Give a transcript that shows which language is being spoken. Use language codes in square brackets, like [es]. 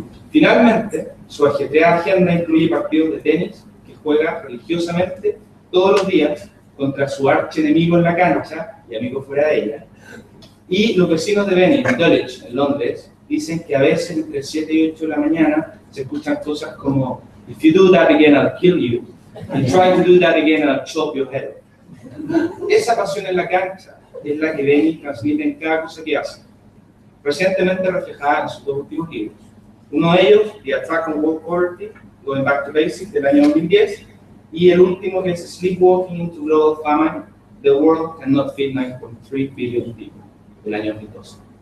[es] Finalmente, su ajetreada agenda incluye partidos de tenis que juega religiosamente todos los días contra su archienemigo en la cancha y amigo fuera de ella. Y los vecinos de Benny, en Dulwich, en Londres, dicen que a veces entre 7 y 8 de la mañana se escuchan cosas como [en] "If you do that again, I'll kill you. And try to do that again, I'll chop your head". [es] Esa pasión en la cancha es la que Benny transmite en cada cosa que hace, recientemente reflejada en sus 2 últimos libros. Uno de ellos, The Attack on World Poverty, Going Back to Basics, del año 2010, y el último, que es Sleepwalking into Global Famine, The World Cannot Feed 9.3 Billion People, del año 2012.